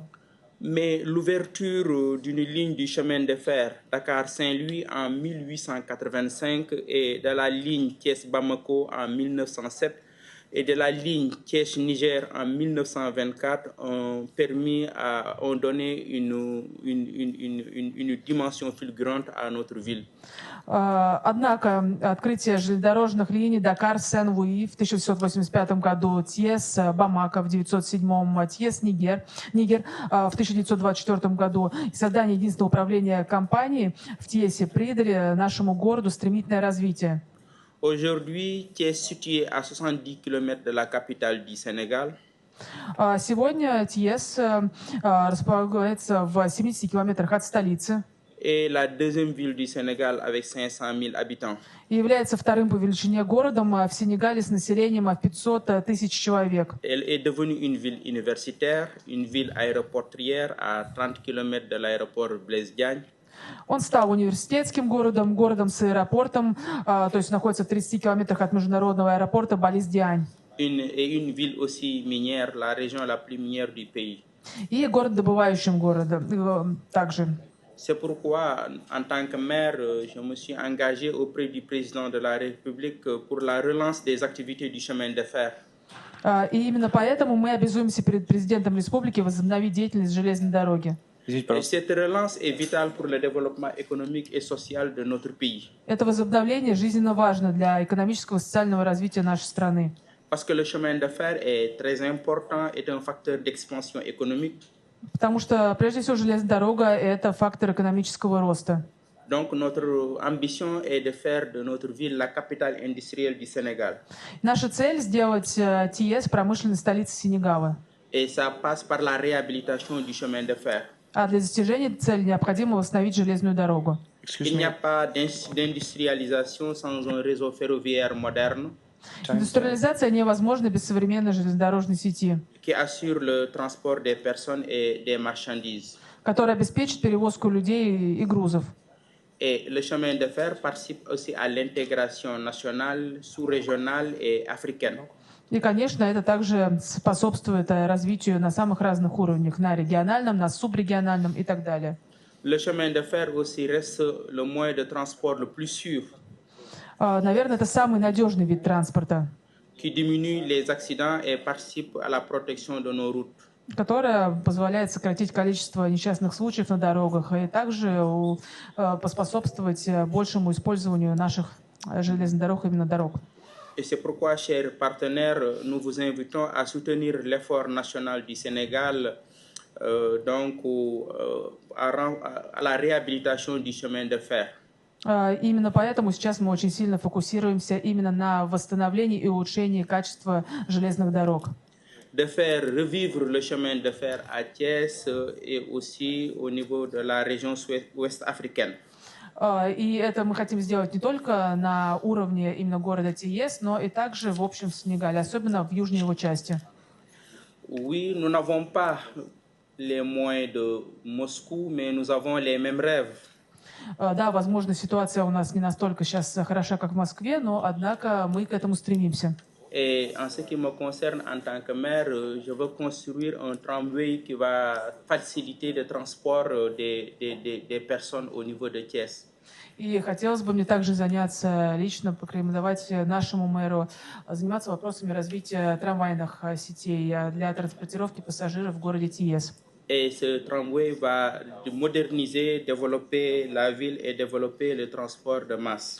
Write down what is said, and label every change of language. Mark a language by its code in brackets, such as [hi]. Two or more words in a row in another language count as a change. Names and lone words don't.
[fr] Mais l'ouverture d'une ligne du chemin de fer Dakar-Saint-Louis en 1885 et de la ligne Thiès-Bamako en 1907 et de la ligne Thiès-Niger en 1924 ont donné une dimension fulgurante à notre ville. [ru] Однако открытие железнодорожных линий Дакар-Сен-Луи в 1885 году, Тиес-Бамако в 1907, Тиес-Нигер в 1924 году и создание единственного управления компании в Тиесе придали нашему городу стремительное развитие. [fr] Aujourd'hui, Thiès situé à 70 km de la capitale du Sénégal. [ru] Сегодня Тиес располагается в 70 километрах от столицы. [fr] Et la deuxième ville du Sénégal avec 500 000 habitants. [ru] И является вторым по величине городом в Сенегале с населением 500 тысяч человек. [fr] Elle est devenue une ville universitaire, une ville aéroportuaire à 30 km de l'aéroport Blaise Diagne. [ru] Он стал университетским городом, городом с аэропортом, то есть находится в 30 километрах от международного аэропорта Близ-Диань. [fr] Une ville aussi minière, la région la plus minière du pays. [ru] И город добывающим городом также. [fr] C'est pourquoi, en tant que maire, je me suis engagé auprès du président de la République pour la relance des activités du chemin de fer. [ru] И именно поэтому мы обязуемся перед президентом республики возобновить деятельность железной дороги. [fr] Et cette relance est vitale pour le développement économique et social de notre pays. [ru] Это возобновление жизненно важно для экономического и социального развития нашей страны. [fr] Parce que le chemin de fer est très important, est un facteur d'expansion économique. [ru] Потому что, прежде всего, железная дорога – это фактор экономического роста. [fr] Donc, notre ambition est de faire de notre ville la capitale industrielle du Sénégal. [ru] Наша цель – сделать Тиес промышленной столицей Сенегала. [fr] Et ça passe par la réhabilitation du chemin de fer. [ru] А для достижения этой цели необходимо восстановить железную дорогу. [fr] Il n'y a pas d'industrialisation sans un réseau ferroviaire moderne. [ru] Индустриализация невозможна без современной железнодорожной сети, [fr] qui assure le transport des personnes et des marchandises. [ru] которая обеспечит перевозку людей и грузов. [fr] Et le chemin de fer participe aussi à l'intégration nationale, sous-régionale et africaine. [ru] И, конечно, это также способствует развитию на самых разных уровнях, на региональном, на субрегиональном и так далее. [fr] Le chemin de fer aussi reste le moyen de transport le plus sûr. [ru] Наверное, это самый надежный вид транспорта, [fr] qui diminue les accidents et participe à la protection de nos routes. [ru] которая позволяет сократить количество несчастных случаев на дорогах и также поспособствовать большему использованию наших железных дорог, именно дорог. [fr] Et c'est pourquoi, chers partenaires, nous vous invitons à soutenir l'effort national du Sénégal à la réhabilitation du chemin de fer. [ru] Именно поэтому сейчас мы очень сильно фокусируемся именно на восстановлении и улучшении качества железных дорог. [fr] De faire revivre le chemin de fer à Thiès et aussi au niveau de la région ouest africaine. [ru] И это мы хотим сделать не только на уровне именно города Тиес, но и также в общем в Сенегале, особенно в южной его части. [fr] Oui, nous n'avons pas les moyens de Moscou, mais nous avons les mêmes rêves. [ru] Да, возможно, ситуация у нас не настолько сейчас хороша, как в Москве, но, однако, мы к этому стремимся. [fr] Et en ce qui me concerne en tant que maire, je veux construire un tramway qui va faciliter le transport des personnes au niveau de Thiès. [ru] И хотелось бы мне также заняться лично, порекомендовать нашему мэру заниматься вопросами развития трамвайных сетей для транспортировки пассажиров в городе Тиес. [fr] Et ce tramway va moderniser, développer la ville et développer le transport de masse.